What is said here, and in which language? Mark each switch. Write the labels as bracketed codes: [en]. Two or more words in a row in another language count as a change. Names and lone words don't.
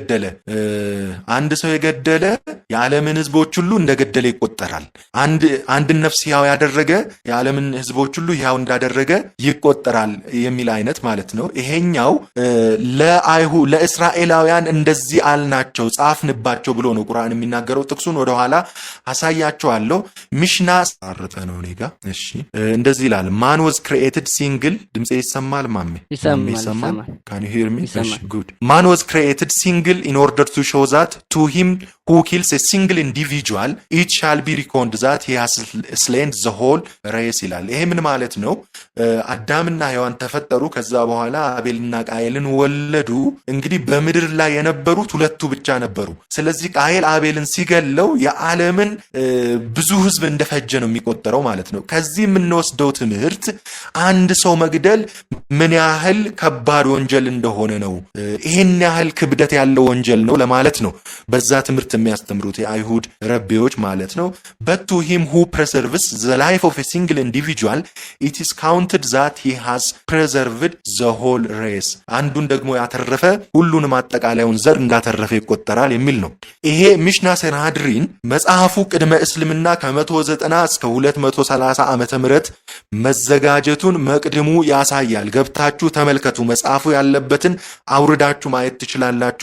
[am] የገደለ የዓለምን ሕዝቦች ሁሉ እንደገደለ ይቆጠራል። አንድን ነፍስ ሕያው ያደረገ የዓለምን ሕዝቦች ሁሉ ሕያው እንዳደረገ ይቆጠራል የሚል አይነት ማለት ነው። ይሄኛው ለእስራኤላውያን እንደዚህ አልናቸው ጻፍንባቸው ብሎ ነው ቁርአን የሚናገረው። ጥቅሱን ወደኋላ አሳያቸዋለሁ። ሚሽና አረጠ ነው እኔ ጋ። እሺ እንደዚህ ይላል። ማን [en] was created single [am] ድምጼ ይሰማል? ማሜ ይሰማል? [en] Can you hear me? Good. Man was created single in order to show that to him who kills a single individual it shall be reckoned that he has slain the whole race [am] ይላል። ይሄ ምን ማለት ነው? አዳምና ሔዋን ተፈጠሩ። ከዛ በኋላ አቤልና ቃየልን ወለዱ። እንግዲህ በምድር ላይ የነበሩት ሁለቱ ብቻ ነበሩ። ስለዚህ ቃየል አቤልን ሲገለው የዓለምን ብዙ ሕዝብ እንደፈጀ ነው የሚቆጠረው ማለት ነው። ከዚህ የምንወስደው ትምህርት አንድ ሰው መግደል ምን ያህል ከባድ ወንጀል እንደሆነ ነው። ይሄን ያህል ክብደት ያለው ወንጀል ነው ለማለት ነው በዛ ትምህርት የሚያስተምሩት የአይሁድ ረቢዎች ማለት ነው። [en] but to him who preserves the life of a single individual it is counted that he has preserved the whole race [am] አንዱን ደግሞ ያተረፈ ሁሉንም አጠቃላዩን ዘር እንዳተረፈ ይቆጠራል የሚል ነው። ይሄ ሚሽና ሰናድሪን መጽሐፉ ቅድመ እስልምና ከ190 እስከ 230 ዓመተ ምህረት መዘጋጀቱን መቅድሙ ያሳያል። ገብታችሁ ተመልከቱ። መጽሐፉ ያለበትን አውርዳችሁ ማየት ትችላላችሁ።